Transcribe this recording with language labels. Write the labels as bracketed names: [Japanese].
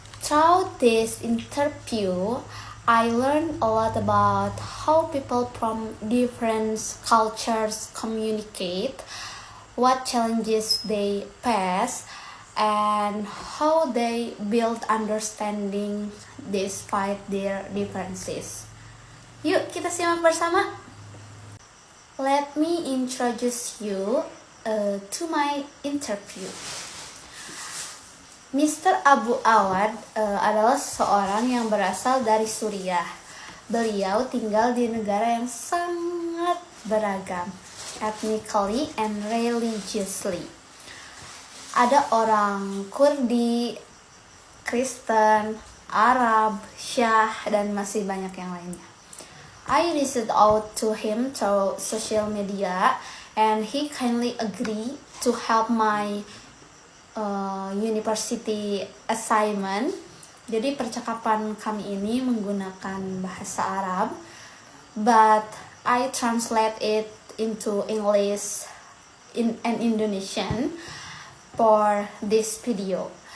[English] Through this interview, I learned a lot about how people from different cultures communicate, what challenges they face, and how they build understanding despite their differences. [Indonesian] Yuk kita simak bersama. [English] Let me introduce you to my interview. Mr. [Indonesian] Abu Awad adalah seorang yang berasal dari Suriah. Beliau tinggal di negara yang sangat beragam, [English] ethnically and religiously. [Indonesian] Ada orang Kurdi, Kristen, Arab, Syah, dan masih banyak yang lainnya. [English] I reached out to him through social media and he kindly agreed to help my university assignment. [Indonesian] Jadi percakapan kami ini menggunakan bahasa Arab, [English] but I translate it into English and Indonesian for this video.